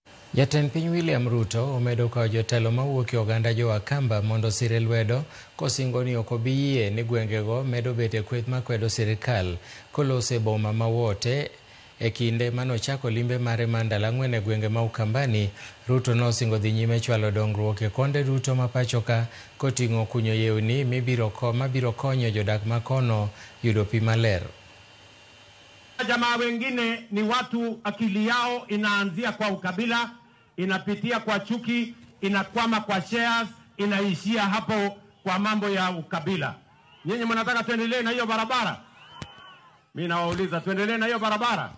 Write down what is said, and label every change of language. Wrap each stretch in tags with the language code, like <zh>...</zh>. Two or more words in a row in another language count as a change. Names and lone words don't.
<luo>Jatend piny William Ruto omedo kao jotelo mawuok e oganda jo Wakamba mondo sire lwedo kosingo ni ok obi yie ni gwengego medo bet e kweth makwedo sirikal kolose boma ma Wote. E kinde manochako limbe mare mar ndalo 4 e gwenge ma Ukambani, Ruto nosingo dhi nyime chwalo dongruok e konde duto ma pachoka koting'o kunyo yewni mabiro konyo jodak makono yudo pi maler.</luo> <sw>Jamaa wengine ni watu akili yao inaanzia kwa ukabila, inapitia kwa chuki, inakwama kwa shares, inaishia hapo kwa mambo ya ukabila. Nyinyi mnataka tuendelee na hiyo barabara? Mimi nawauliza tuendelee na hiyo barabara?</sw>